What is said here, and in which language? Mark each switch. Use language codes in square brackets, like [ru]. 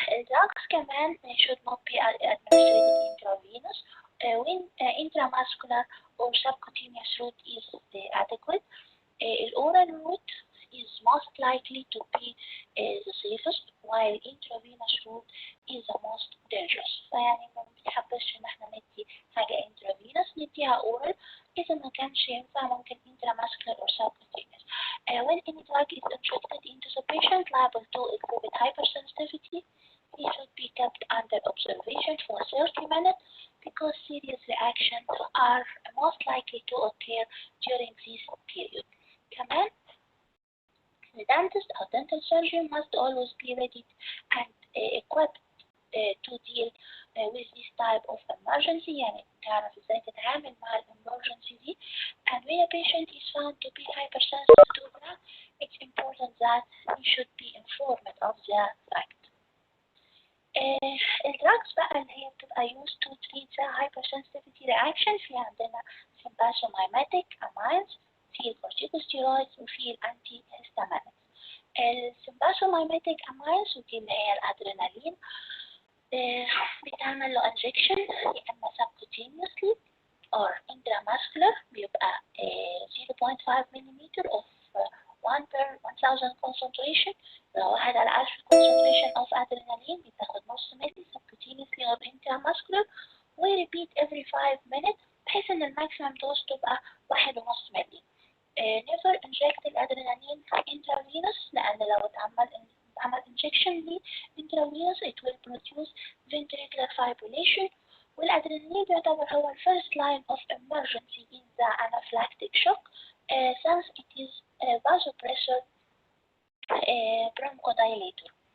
[en] Drugs كمان should not be administered intravenous when intramuscular or subcutaneous route is adequate. Oral route is most likely to be the safest, while intravenous route is the most dangerous. [ar] فيعني ما بنحبش إن احنا ندي حاجة intravenous نديها oral. إذا ما كانش ينفع ممكن [en] intramuscular or subcutaneous. When any drug is injected into the patient liable to exhibit hypersensitivity, he should be kept under observation for 30 minutes because serious reactions are most likely to occur during this period. كمان the dentist or dental surgeon must always be ready and equipped to deal with this type of emergency. [ar] يعني تعرف ازاي تتعامل مع emergency دي. [en] And when a patient is found to be hypersensitive to drug, it's important that he should be informed of the fact. [ar] الدراجز بقى اللي هي بتبقى [en] used to treat the hypersensitivity reaction [ar] في عندنا sympathomimetic amines، في الكورتيكوستيرويدز وفي الانتي هيستامينز. [en] السيمباثومايميتيك amines [ar] ودي اللي هي الادرينالين بتعمل له [en] injection [ar] يا اما [en] subcutaneously or intramuscular [ar] بيبقى [en] 0.5 millimeter of 1 per 1000 concentration. [ar] لو 1 على 1000 [en] concentration of adrenaline [ar] بتاخد نص ملي [en] subcutaneously or intramuscular [ar] و [en] repeat every 5 minutes [ar] بحيث ان الماكسيمم دوز تبقى 1.5 ملي. [en] never inject [ar] الادرينالين [en] intravenous [ar] لان لو اتعمل [en] injection [ar] ليه [en] intravenous it will produce ventricular fibrillation. [ar] والادرينالين يعتبر هو [en] first line of emergency in the anaphylactic shock since it is a vasopressor bronchodilator.